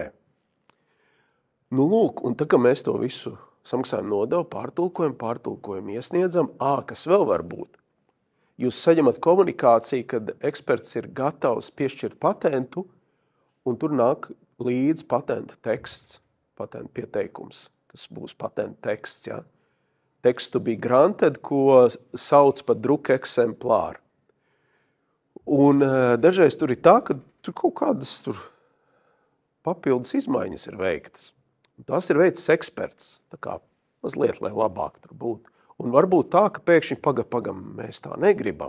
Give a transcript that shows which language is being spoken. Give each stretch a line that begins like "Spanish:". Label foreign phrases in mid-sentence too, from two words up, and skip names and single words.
Latvian: Nu, lūk, un tā, ka mēs to visu samaksājam nodevu, pārtulkojam, iesniedzam, kas vēl var būt? Jūs saņemat komunikāciju, kad eksperts ir gatavs piešķirt patentu, un tur nāk līdz patentu teksts, patentu pieteikums, kas būs patentu teksts, ja?
English: Text to be granted,
Latvian: ko sauc par druka eksemplāru. Un dažreiz tur ir tā, ka tur kaut kādas papildus izmaiņas ir veiktas. Un tās ir veicis eksperts, tā kā mazliet, lai labāk tur būtu. Un varbūt tā, ka pēkšņi pagam, mēs tā negribam.